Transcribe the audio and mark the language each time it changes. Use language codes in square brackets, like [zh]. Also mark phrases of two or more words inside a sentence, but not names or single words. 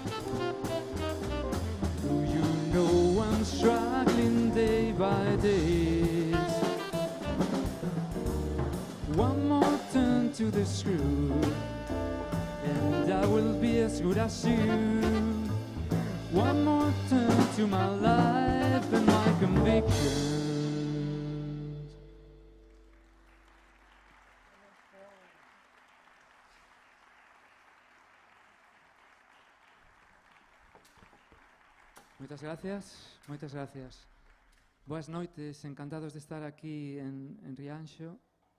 [en] Do you know I'm struggling day by day? One more turn to the screw, and I will be as good as you. One more turn to my life and my convictions. [gl] Moitas gracias, moitas gracias. Boas noites, encantados de estar aquí en Rianxo.